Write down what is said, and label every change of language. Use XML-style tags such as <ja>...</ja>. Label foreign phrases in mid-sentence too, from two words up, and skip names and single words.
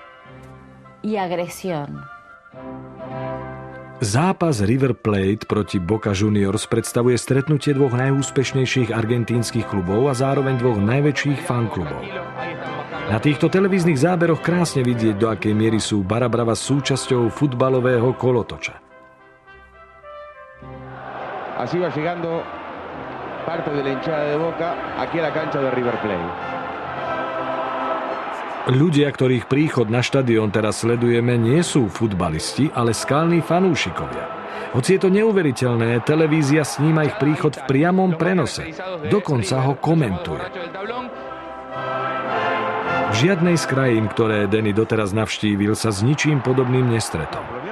<sk>Zápas River Plate proti Boca Juniors predstavuje stretnutie dvoch najúspešnejších argentínskych klubov a zároveň dvoch najväčších fanklubov. Na týchto televíznych záberoch krásne vidieť, do akej miery sú Barra Bravas súčasťou futbalového kolotoča.</sk> <es>Así va llegando parte de la hinchada de Boca aquí a la cancha de River Plate.</es> <sk>Ľudia, ktorých príchod na štadión teraz sledujeme, nie sú futbalisti, ale skalní fanúšikovia. Hoci je to neuveriteľné, televízia sníma ich príchod v priamom prenose. Dokonca ho komentuje. V žiadnej z krajín, ktoré Danny doteraz navštívil, sa s ničím podobným nestretol.</sk>